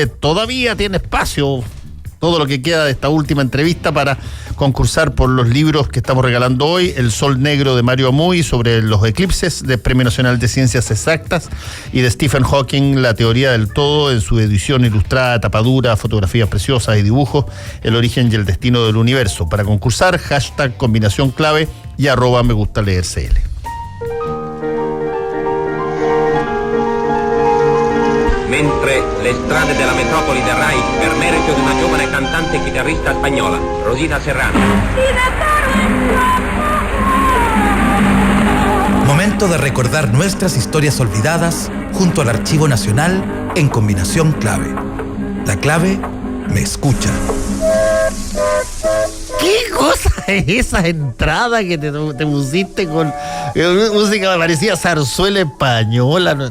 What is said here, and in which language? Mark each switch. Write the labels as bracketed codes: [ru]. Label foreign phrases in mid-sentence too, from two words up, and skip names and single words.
[es] Todavía tiene espacio, todo lo que queda de esta última entrevista, para concursar por los libros que estamos regalando hoy: El Sol Negro de Mario Amuy sobre los eclipses, de Premio Nacional de Ciencias Exactas, y de Stephen Hawking, La Teoría del Todo, en su edición ilustrada, tapadura, fotografías preciosas y dibujos, El Origen y el Destino del Universo. Para concursar, hashtag combinación clave y @me gusta leer CL. [it] Mentre le strade della metropoli del Rai per merito di una giovane cantante e chitarrista spagnola, Rosita Serrano. [es] Momento de recordar nuestras historias olvidadas junto al Archivo Nacional en Combinación Clave. La Clave me escucha. ¿Qué cosa es esa entrada que te pusiste con música que parecía zarzuela española?